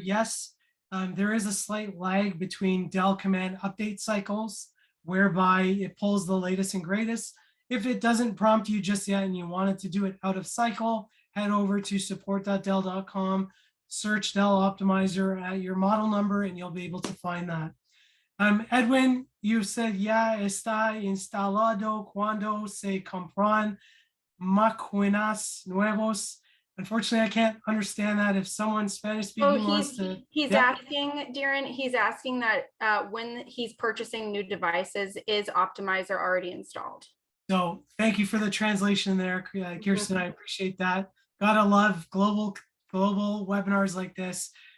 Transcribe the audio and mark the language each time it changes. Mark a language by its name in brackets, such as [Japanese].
[English] Yes, there is a slight lag between Dell command update cycles whereby it pulls the latest and greatest. If it doesn't prompt you just yet and you wanted to do it out of cycle, head over to support.dell.com, search Dell Optimizer at your model number, and you'll be able to find that. [Spanish] Edwin, [English] you said, [Spanish] ya está instalado cuando se compran máquinas nuevos. [English] Unfortunately, I can't understand that. If someone Spanish speaking wants to. He's asking, Darren, he's asking that when he's purchasing new devices, is Optimizer already installed? So thank you for the translation there, Kirsten. I appreciate that. Gotta love global webinars like this.